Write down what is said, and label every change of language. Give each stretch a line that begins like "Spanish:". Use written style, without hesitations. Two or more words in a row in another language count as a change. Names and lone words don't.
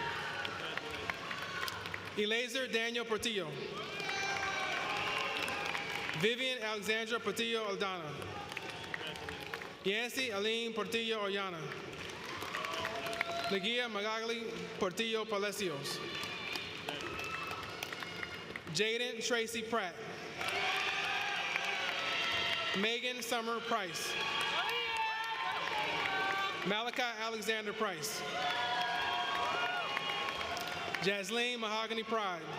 English: Elazer Daniel Portillo. Vivian Alexandra Portillo Aldana. Yancy Aline Portillo Ollana. Legia Magagli Portillo Palacios. Jaden Tracy Pratt. Megan Summer Price. Malachi Alexander Price. Jasleen Mahogany Pride.